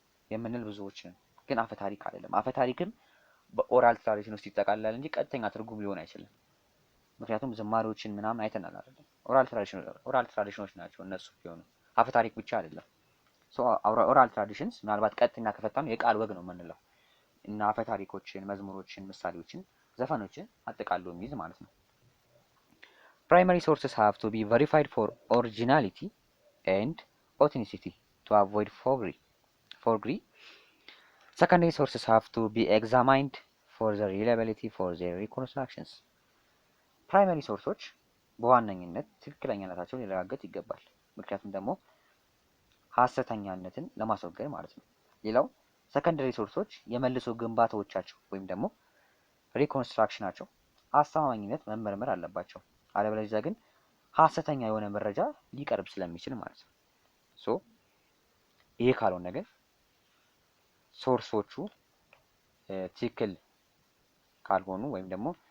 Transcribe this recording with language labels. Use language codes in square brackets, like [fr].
[am] የምንል ብዙዎች ነን። ግን አፈ ታሪክ አይደለም። አፈ ታሪክም በኦራል ትራዲሽን ውስጥ ይጠቃልላል እንጂ ቀጥተኛ ትርጉም ሊሆን አይችልም። ምክንያቱም ዝማሬዎችን ምናምን አይተናል አይደለም። ኦራል ትራዲሽኖች ናቸው እነሱ ቢሆኑ አፈ ታሪክ ብቻ አይደለም። ኦራል ትራዲሽንስ ምናልባት ቀጥተኛ ከፈታነው የቃል ወግ ነው የምንለው እና አፈ ታሪኮችን፣ መዝሙሮችን፣ ምሳሌዎችን፣ ዘፈኖችን አጠቃሎ የሚይዝ ማለት ነው። [en] Primary sources have to be verified for originality and authenticity to avoid forgery. Secondary sources have to be examined for the reliability for their reconstructions. [am] ፕራይመሪ ሶርሶች በዋነኝነት ትክክለኛነታቸው ሊረጋገጥ ይገባል። ምክንያቱም ደግሞ ሀሰተኛነትን ለማስወገድ ማለት ነው። ሌላው ሰከንደሪ ሶርሶች የመልሶ ግንባታዎቻቸው ወይም ደግሞ ሪኮንስትራክሽናቸው አስተማማኝነት መመርመር አለባቸው። አለበለዚያ ግን ሀሰተኛ የሆነ መረጃ ሊቀርብ ስለሚችል ማለት ነው። ይሄ ካልሆነ ግን ሶርሶቹ ትክክል ካልሆኑ ወይም ደግሞ